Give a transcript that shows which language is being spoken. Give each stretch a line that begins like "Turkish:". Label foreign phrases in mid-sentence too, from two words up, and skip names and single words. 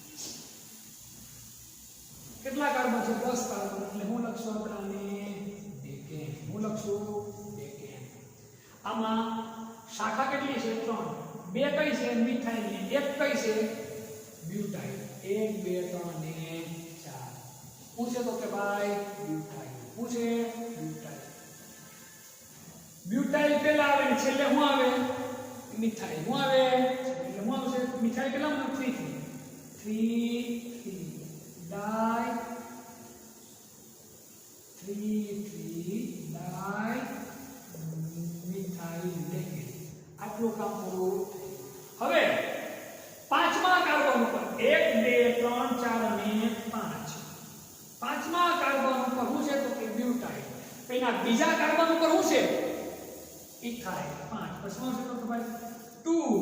Gujarati: કેટલા કાર્બન છે? 10 કાર્બન. એટલે હું લખશું આપણાને ડેકેન. હું લખશું ડેકેન. આમાં શાખા કેટલી છે? 3. 2 કઈ છે? મિથાઇલ ની. 1 કઈ છે? બ્યુટાઇલ. 1 2 3 અને 4. પૂછે તો કે ભાઈ બ્યુટાઇલ પૂછે બ્યુટાઇલ બ્યુટાઇલ પેલા આવે ને છેલ્લે હું આવે મિથાઇલ હું આવે એટલે હું આવશે મિથાઇલ કેટલા માં 3 ડાઈ 3 ડાઈ મિથાઇલ લેકે આટલું કામ પૂરું હવે પાંચમા કાર્બન ઉપર 1 2 3 4 અને 5 પાંચમા કાર્બન ઉપર શું છે તો કે બ્યુટાઇલ એના બીજા કાર્બન ઉપર શું છે ઇથાઇલ 5 પછી શું છે તો ભાઈ 2